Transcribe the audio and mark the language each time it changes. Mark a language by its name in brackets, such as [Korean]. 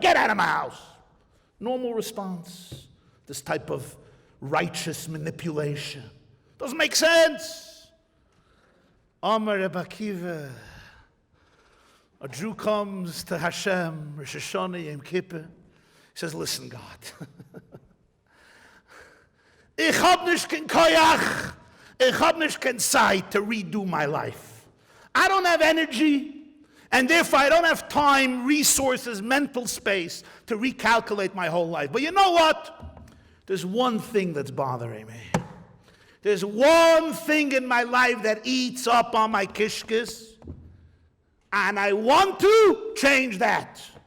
[English] Get out of my house. Normal response. This type of righteous manipulation. Doesn't make sense. [Hebrew] Amar Rabbi Akiva. [English] A Jew comes to Hashem, Rosh Hashanah, Yom Kippur. He says, listen, God. [Yiddish] Ich hab nicht kein koyach. Ich hab nicht kein Zeit [English] to redo my life. I don't have energy, and therefore I don't have time, resources, mental space to recalculate my whole life. But you know what? There's one thing that's bothering me. There's one thing in my life that eats up on my kishkis, and I want to change that.